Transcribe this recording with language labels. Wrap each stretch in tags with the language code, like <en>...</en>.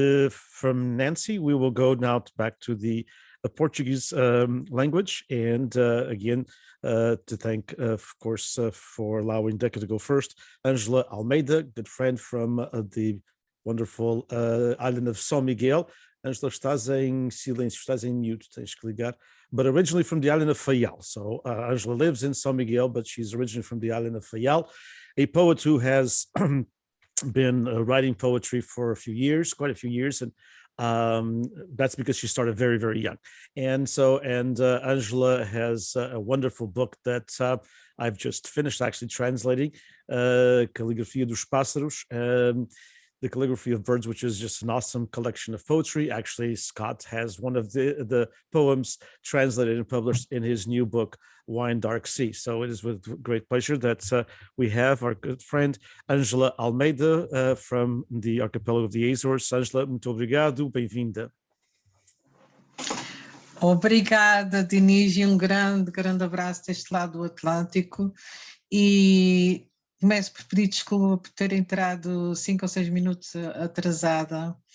<en>From Nancy, we will go now back to the Portuguese language. And again, to thank, of course, for allowing Deca to go first, Angela Almeida, good friend from the wonderful island of São Miguel.</en> <pt>Angela, estás em silêncio, estás em mute, tens que ligar.</pt> <en>But originally from the island of Fayal. So Angela lives in São Miguel, but she's originally from the island of Fayal, a poet who has been writing poetry for a few years, quite a few years, and that's because she started very, very young. And so, Angela has a wonderful book that I've just finished actually translating, Calligrafia dos Pássaros, the Calligraphy of Birds, which is just an awesome collection of poetry. Actually, Scott has one of the poems translated and published in his new book, Wine Dark Sea. So it is with great pleasure that we have our good friend Angela Almeida from the archipelago of the Azores.</en> <pt>Angela, muito obrigado, bem-vinda. Obrigada, Denise, e grande abraço deste lado do Atlântico. E começo por pedir desculpa por ter entrado 5 ou 6 minutos atrasada.</pt>